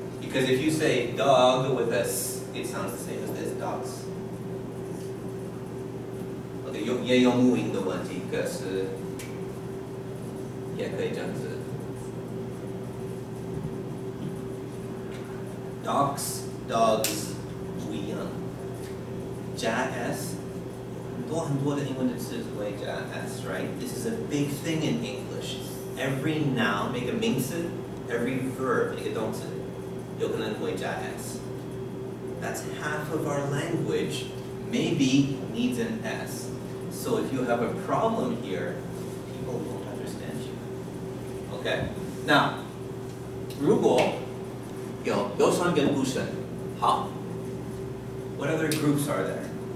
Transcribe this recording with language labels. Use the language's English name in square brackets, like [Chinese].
[English] Because if you say dog with a s, it sounds the same as this, dogs. Okay, [Chinese] 也有母音的问题，可是也可以这样子。 [English] Dogs, dogs [Chinese] 不一样。加 s 很多的英文的词会加 s, [English] right? This is a big thing in English. Every noun [Chinese] 每个名词 [English] every verb [Chinese] 每个动词 [English] 有可能会加 s. That's half of our language maybe needs an s. So if you have a problem here, people won't understand you. Okay? Now, [Chinese] 如果有声跟无声，好 [English] what other groups are there?